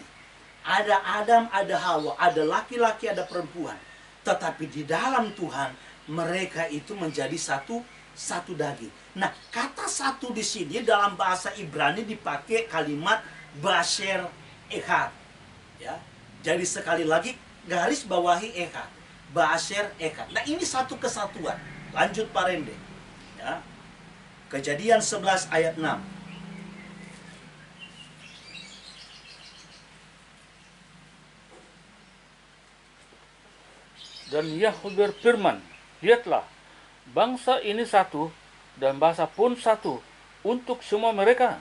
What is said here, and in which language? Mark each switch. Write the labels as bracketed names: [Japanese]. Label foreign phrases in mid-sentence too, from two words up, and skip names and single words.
[Indonesian] Ada Adam, ada Hawa, ada laki-laki, ada perempuan. Tetapi di dalam Tuhan, mereka itu menjadi satu daging. Nah, kata satu di sini dalam bahasa Ibrani dipakai kalimat [Hebrew] בשר אחד. [Indonesian] Ya. Jadi sekali lagi garis bawahi echad. [Hebrew] בשר אחד. [Indonesian] Nah, ini satu kesatuan. Lanjut Pak Rende. Ya. Kejadian 11 ayat 6. Dan Yahweh berfirman, lihatlah, bangsa ini satu, dan bahasa pun satu, untuk semua mereka.